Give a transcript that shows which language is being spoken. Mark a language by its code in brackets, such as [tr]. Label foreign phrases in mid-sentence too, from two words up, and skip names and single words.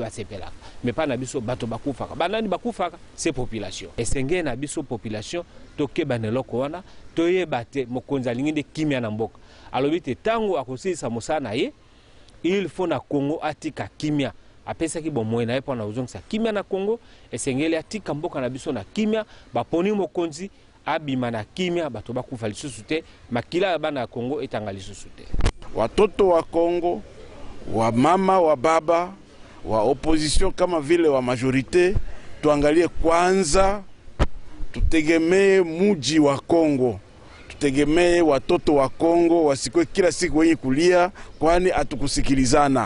[ln] basepelaka [fr] mais pas [ln] na biso bato bakufaka banani bakufaka [fr] c'est population [ln] esenge na biso population tokeba na loko wana toyeba te mokonzi alingi nde kimia na mboka alobi te tango akosilisa mosala na ye [fr] il faut [ln] na Congo atika kimia apesaki bomoi na ye mpona kozongisa kimia na Congo esengeli atika mboka na biso na kimia baponi mokonzi abima na kimia bato bakufa lisusu te makila ya bana ya Congo etanga lisusu te. [sw] Watoto wa Congo, wa mama, wa baba, wa opposition kama vile wa majorite, tuangalie kwanza, tutegemee muji wa Congo. Tutegemee watoto wa Congo wasikwe kila siku wenye kulia, kwani hatukusikilizana.